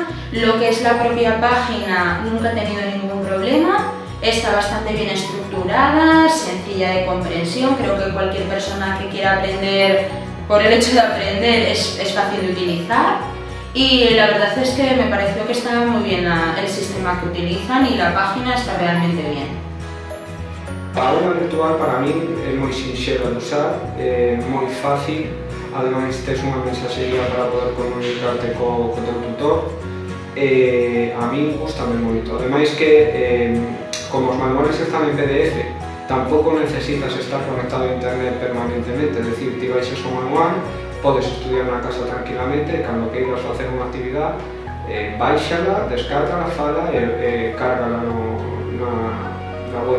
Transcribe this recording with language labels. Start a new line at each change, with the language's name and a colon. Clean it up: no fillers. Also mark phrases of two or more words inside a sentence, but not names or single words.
Spanish: Lo que es la propia página nunca he tenido ningún problema, está bastante bien estructurada, sencilla de comprensión, creo que cualquier persona que quiera aprender, por el hecho de aprender, es fácil de utilizar. Y la verdad es que me pareció que estaba muy bien el sistema que utilizan y la página está realmente bien.
Galician: A aula virtual para min é moi sinxela de usar, é moi fácil, ademais tes unha mensaxería para poder comunicarte co teu tutor. A min gustame moito, ademais que como os manuales están en PDF, tampouco necesitas estar conectado a internet permanentemente, é dicir, ti baixas o manual, podes estudiar na casa tranquilamente e cando queiras facer unha actividade, baixala, descárgala, fala e cárgala na web.